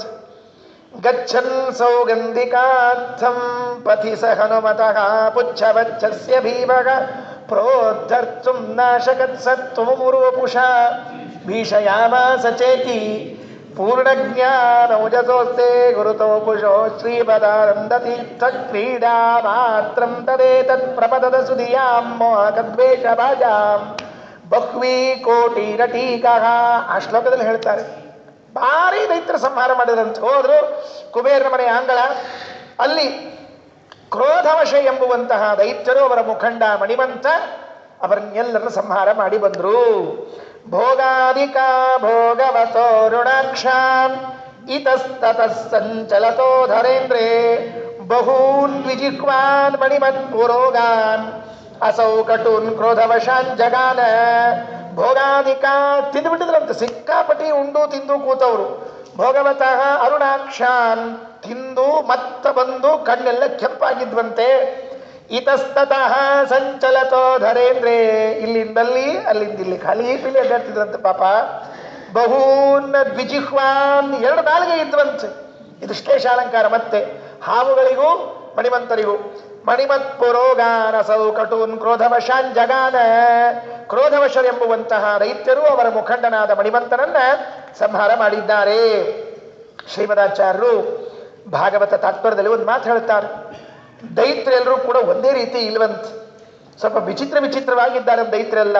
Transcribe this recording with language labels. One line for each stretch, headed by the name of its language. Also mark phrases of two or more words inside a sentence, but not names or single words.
Sanskrit: ಗಚ್ಚನ್ ಸೌಗಂಧಿಕಾರ್ಥಂ ಪಥಿ ಸ ಹನುಮತಃ ಪುಚ್ಛವಚ್ಚಸ್ಯ ಭೀಮಃ ಪ್ರೋದ್ಧರ್ತುಂ ನಾಶಕತ್ಸತ್ವಮುರುವಪುಷ ಭೀಷಯಾಮಾಸ ಚೇತಿ ಪೂರ್ಣಜ್ಞಾನೌಜಸೋಸ್ತೆ ಗುರುತೋ ಪುಷೋ ಶ್ರೀಪದಾನಂದತೀರ್ಥ ಕ್ರೀಡಾ ಮಾತ್ರಂ ತದೇತತ್ ಪ್ರಪದದ ಸುಧಿಯಾಂ ಮೋಹಕದ್ವೇಷ ಭಾಜಾಂ ಬಹ್ವೀ ಕೋಟಿರಟೀಕಃ.
Kannada: ಆ ಶ್ಲೋಕದಲ್ಲಿ ಹೇಳ್ತಾರೆ, ಭಾರಿ ದೈತ್ಯರ ಸಂಹಾರ ಮಾಡಿದ್ರಂತೆ. ಹೋದ್ರು ಕುಬೇರನ ಮನೆಯ ಅಂಗಳ, ಅಲ್ಲಿ ಕ್ರೋಧವಶ ಎಂಬುವಂತಹ ದೈತ್ಯರು, ಅವರ ಮುಖಂಡ ಮಣಿಮಂತ, ಅವರನ್ನೆಲ್ಲರನ್ನು ಸಂಹಾರ ಮಾಡಿ ಬಂದ್ರು.
Sanskrit: ಭೋಗಾದಿಕಾ ಭೋಗವತೋ ಋಣಾಕ್ಷಾಂ ಇತಸ್ತತಃ ಸಂಚಲತೋ ಧರೇಂದ್ರೇ ಬಹೂನ್ ದ್ವಿಜಿಹ್ವಾನ್ ಮಣಿಮತ್ ಪುರೋಗಾನ್ ಅಸೌ ಕಟೂನ್ ಕ್ರೋಧವಶಾನ್ ಜಗಾನ
Kannada: ಭೋಗಾಧಿಕ ತಿಂದುಬಿಟ್ಟಿದ್ರಂತೆ, ಸಿಕ್ಕಾಪಟ್ಟಿ ಉಂಡು ತಿಂದು ಕೂತವರು.
Sanskrit: ಭೋಗವತಃ ಅರುಣಾಕ್ಷಾನ್
Kannada: ತಿಂದು ಮತ್ತ ಬಂದು ಕಣ್ಣೆಲ್ಲ ಕೆಂಪಾಗಿದ್ವಂತೆ.
Sanskrit: ಇತಸ್ತತಃ ಸಂಚಲತೋ ಧರೇಂದ್ರೇ,
Kannada: ಇಲ್ಲಿಂದಲ್ಲಿ ಅಲ್ಲಿಂದಿಲ್ಲಿ ಖಾಲಿ ಪಿಲಿ ಅಡ್ಡಾಡ್ತಿದ್ರಂತೆ ಪಾಪ.
Sanskrit: ಬಹೂನ್ ದ್ವಿಜಿಹ್ವಾನ್,
Kannada: 2 ನಾಲಿಗೆ ಇದ್ವಂತೆ. ಇದು ಶ್ಲೇಷಾಲಂಕಾರ. ಮತ್ತೆ ಹಾವುಗಳಿಗೂ ಮಣಿಮಂತರಿಗೂ
Sanskrit: ಮಣಿಮತ್ ಪುರೋಗಾನ ಸೌಕಟೂನ್ ಕ್ರೋಧವಶಾನ್ ಜಗಾನ,
Kannada: ಕ್ರೋಧವಶರೆಂಬುವಂತಹ ದೈತ್ಯರು ಅವರ ಮುಖಂಡನಾದ ಮಣಿಮಂತನನ್ನ ಸಂಹಾರ ಮಾಡಿದ್ದಾರೆ. ಶ್ರೀಮದಾಚಾರ್ಯರು ಭಾಗವತ ತಾತ್ಪರ್ಯದಲ್ಲಿ ಒಂದು ಮಾತು ಹೇಳ್ತಾರೆ, ದೈತ್ಯರೆಲ್ಲರೂ ಕೂಡ ಒಂದೇ ರೀತಿ ಇಲ್ವಂತೆ, ಸ್ವಲ್ಪ ವಿಚಿತ್ರವಾಗಿದ್ದಾರೆ ದೈತ್ಯರೆಲ್ಲ.